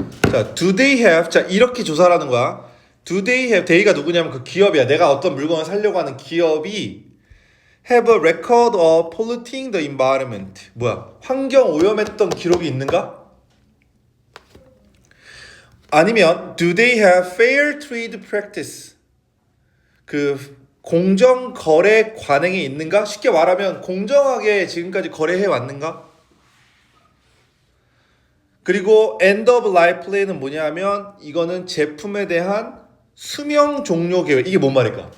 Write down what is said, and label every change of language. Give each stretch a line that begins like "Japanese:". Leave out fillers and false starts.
English: 자, do they have?
Korean: 자, 이렇게 조사하는 거야.
English: Do they have?
Korean: they가 누구냐면 그 기업이야. 내가 어떤 물건을 사려고 하는 기업이
English: have a record of polluting the environment.
Korean: 뭐야? 환경 오염했던 기록이 있는가?
English: 아니면 do they have fair trade practice?
Korean: 그 공정 거래 관행이 있는가? 쉽게 말하면 공정하게 지금까지 거래해 왔는가? 그리고 end of life plan은 뭐냐면 이거는 제품에 대한 수명 종료 계획. 이게 뭔 말일까?